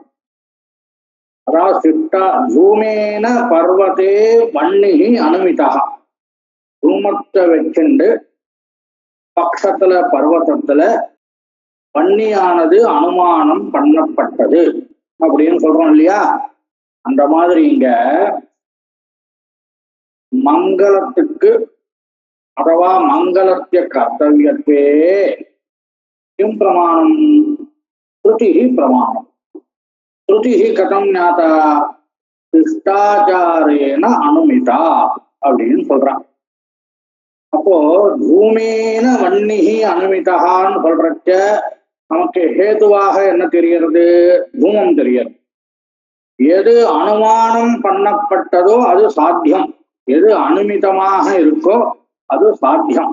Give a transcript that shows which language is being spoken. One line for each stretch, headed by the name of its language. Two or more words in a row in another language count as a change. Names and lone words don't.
Tamil: அதாவது
Sanskrit: शिष्टा धूमेन पर्वते वह्निः अनुमिता,
Tamil: பூமத்தை வச்சுண்டு பக்ஷத்துல பர்வதத்துல வன்னியானது அனுமானம் பண்ணப்பட்டது அப்படின்னு சொல்றோம் இல்லையா. அந்த மாதிரி இங்க மங்களத்துக்கு
Sanskrit: अथवा मंगलस्य कर्तव्यत्वे किं प्रमाणं, श्रुतिः प्रमाणं. श्रुतिः कथं ज्ञाता, शिष्टाचारेण अनुमिता
Tamil: அப்படின்னு சொல்றான். அப்போ
Sanskrit: धूमेन वह्निः
Tamil: அனுமிதான்னு சொல்றச்ச நமக்கு ஹேதுவாக என்ன தெரிகிறது, பூமம் தெரிகிறது. எது அனுமானம் பண்ணப்பட்டதோ அது சாத்தியம், எது அனுமிதமாக இருக்கோ அது சாத்தியம்.